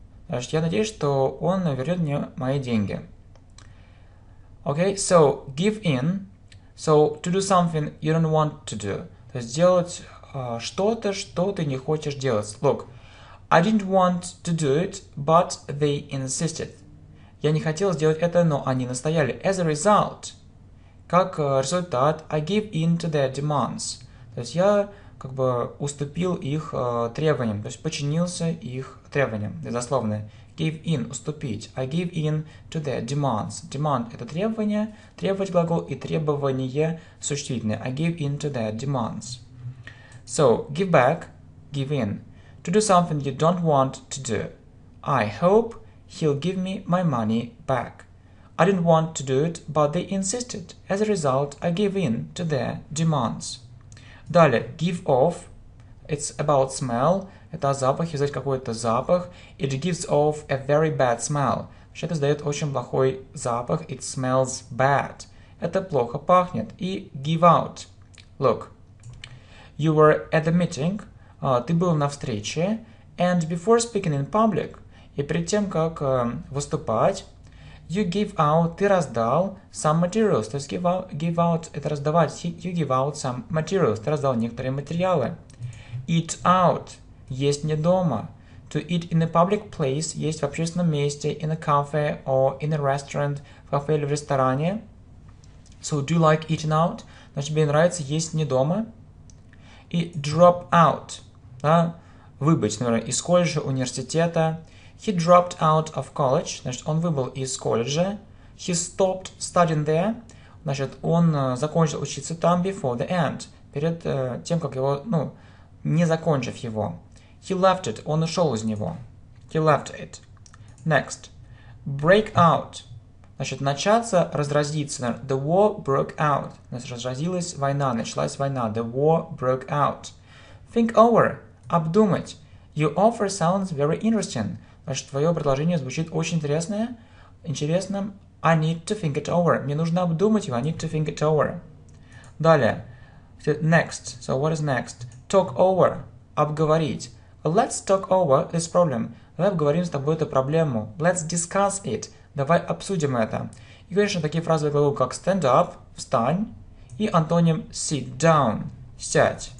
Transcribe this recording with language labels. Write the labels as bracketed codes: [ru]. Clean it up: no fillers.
[ru] Значит, я надеюсь, что он вернет мне мои деньги. [en] Okay, so give in. So, to do something you don't want to do. [ru] То есть, делать что-то, что ты не хочешь делать. [en] Look, I didn't want to do it, but they insisted. [ru] Я не хотел сделать это, но они настояли. [en] As a result, [ru] как результат, [en] I gave in to their demands. [ru] То есть, я как бы уступил их требованиям, то есть, подчинился их требованиям. Дословно. [en] Give in, [ru] уступить. [en] I give in to their demands. [ru] Demand – это требование, требовать глагол, и требование существительное. [en] I give in to their demands. So, give back, give in. To do something you don't want to do. I hope he'll give me my money back. I didn't want to do it, but they insisted. As a result, I gave in to their demands. [ru] Далее, [en] give off. It's about smell. [ru] Это запах, издать какой-то запах. [en] It gives off a very bad smell. [ru] Это издает очень плохой запах. [en] It smells bad. [ru] Это плохо пахнет. И [en] give out. Look. You were at the meeting. [ru] Ты был на встрече. [en] And before speaking in public. [ru] И перед тем, как выступать, [en] you give out, [ru] ты раздал [en] some materials. [ru] То есть give out это раздавать. [en] You give out some materials. [ru] Ты раздал некоторые материалы. [en] Eat out. [ru] Есть не дома. [en] To eat in a public place. [ru] Есть в общественном месте. [en] In a cafe or in a restaurant. [ru] В кафе или в ресторане. [en] So, do you like eating out? [ru] Значит, тебе нравится есть не дома. И drop out. Да? Выбыть, например, из колледжа, университета. [en] He dropped out of college. [ru] Значит, он выбыл из колледжа. [en] He stopped studying there. [ru] Значит, он закончил учиться там [en] before the end. [ru] Перед тем, как его, не закончив его. [en] He left it. [ru] Он ушел из него. [en] He left it. Next. Break out. [ru] Значит, начаться, разразиться. [en] The war broke out. [ru] Значит, разразилась война, началась война. [en] The war broke out. Think over. [ru] Обдумать. [en] Your offer sounds very interesting. [ru] Значит, твое предложение звучит очень интересно. [en] I need to think it over. [ru] Мне нужно обдумать его. [en] I need to think it over. [ru] Далее. [en] Next. So what is next? Talk over. [ru] Обговорить. [en] Let's talk over this problem. [ru] Давай обговорим с тобой эту проблему. [en] Let's discuss it. [ru] Давай обсудим это. И, конечно, такие фразовые глаголы, как stand up, встань, и антоним sit down, сядь.